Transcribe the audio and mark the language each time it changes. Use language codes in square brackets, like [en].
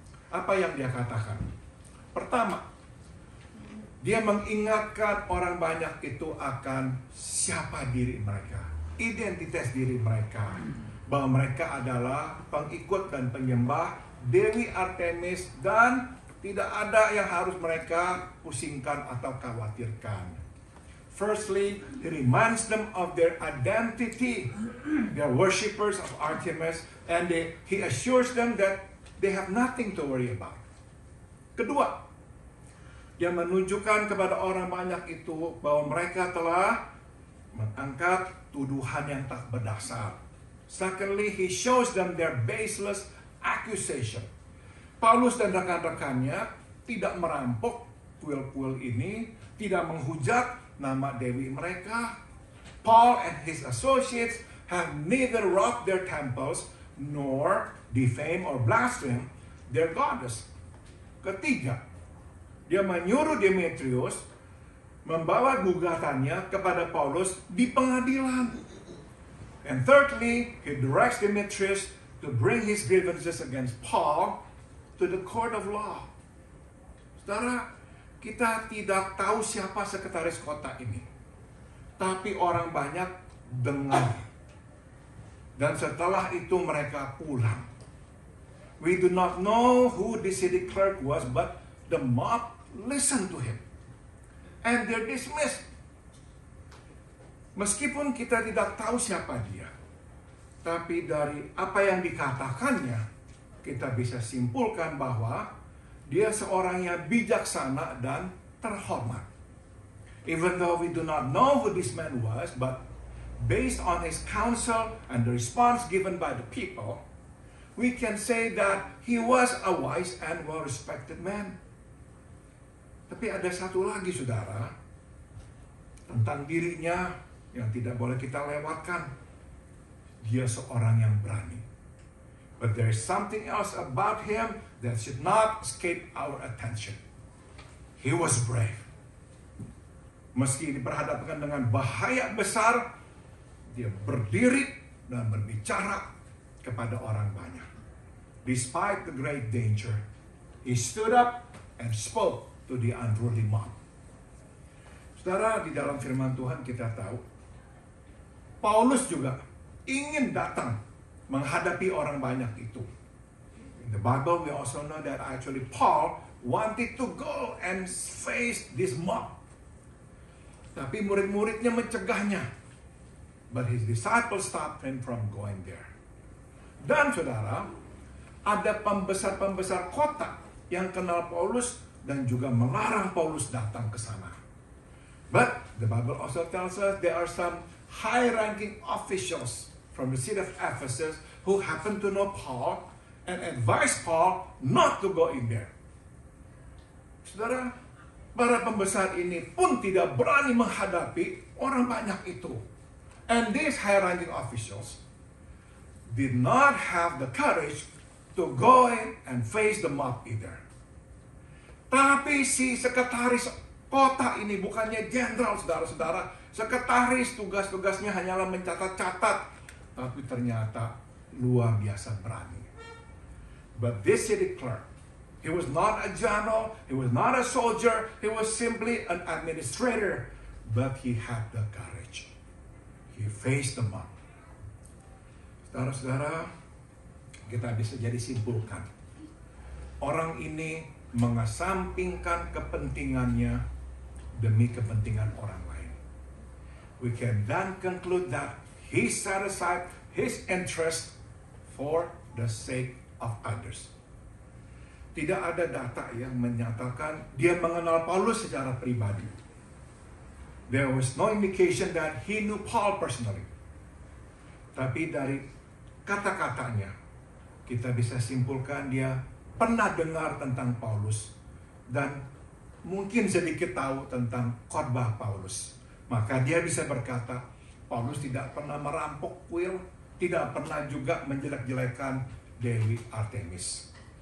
[id] Apa yang dia katakan? Pertama, dia mengingatkan orang banyak itu akan siapa diri mereka, identitas diri mereka, bahwa mereka adalah pengikut dan penyembah Dewi Artemis dan tidak ada yang harus mereka pusingkan atau khawatirkan. [en] Firstly, he reminds them of their identity. They are worshippers of Artemis, and he assures them that they have nothing to worry about. [id] Kedua, dia menunjukkan kepada orang banyak itu bahwa mereka telah mengangkat tuduhan yang tak berdasar. [en] Secondly, he shows them their baseless accusation. [id] Paulus dan rekan-rekannya tidak merampok kuil-kuil ini, tidak menghujat nama Dewi mereka. [en] Paul and his associates have neither robbed their temples nor defame or blaspheme their goddess. [id] Ketiga, dia menyuruh Demetrius membawa gugatannya kepada Paulus di pengadilan. [en] And thirdly, he directs Demetrius to bring his grievances against Paul to the court of law. [id] Saudara, kita tidak tahu siapa sekretaris kota ini. Tapi orang banyak dengar. Dan setelah itu mereka pulang. [en] We do not know who the city clerk was, but the mob listened to him. And they're dismissed. [id] Meskipun kita tidak tahu siapa dia, tapi dari apa yang dikatakannya, kita bisa simpulkan bahwa dia seorang yang bijaksana dan terhormat. [en] Even though we do not know who this man was, but based on his counsel and the response given by the people, we can say that he was a wise and well-respected man. [id] Tapi ada satu lagi, saudara, tentang dirinya yang tidak boleh kita lewatkan. Dia seorang yang berani. [en] But there is something else about him that should not escape our attention. He was brave. [id] Meski diperhadapkan dengan bahaya besar, dia berdiri dan berbicara kepada orang banyak. [en] Despite the great danger, he stood up and spoke to the unruly mob. [id] Saudara, di dalam firman Tuhan kita tahu, Paulus juga ingin datang menghadapi orang banyak itu. [en] In the Bible, we also know that actually Paul wanted to go and face this mob. [id] Tapi murid-muridnya mencegahnya. [en] But his disciples stopped him from going there. [id] Dan saudara, ada pembesar-pembesar kota yang kenal Paulus dan juga melarang Paulus datang ke sana. [en] But the Bible also tells us there are some high-ranking officials from the city of Ephesus who happen to know Paul and advise Paul not to go in there. [id] Saudara, para pembesar ini pun tidak berani menghadapi orang banyak itu. [en] And these high-ranking officials did not have the courage to go in and face the mob either. [id] Tapi si sekretaris kota ini bukannya jenderal, saudara-saudara. Sekretaris tugas-tugasnya hanyalah mencatat-catat. Tapi ternyata luar biasa berani. [en] But this city clerk, he was not a general, he was not a soldier, he was simply an administrator. But he had the courage. He faced the mob. [id] Saudara-saudara, kita bisa jadi simpulkan. Orang ini mengesampingkan kepentingannya demi kepentingan orang lain. [en] We can then conclude that he set aside his interest for the sake of others. [id] Tidak ada data yang menyatakan dia mengenal Paulus secara pribadi. [en] There was no indication that he knew Paul personally. [id] Tapi dari kata-katanya, kita bisa simpulkan dia pernah dengar tentang Paulus dan mungkin sedikit tahu tentang khotbah Paulus. Maka dia bisa berkata, Paulus tidak pernah merampok kuil, tidak pernah juga menjelek-jelekan Dewi Artemis.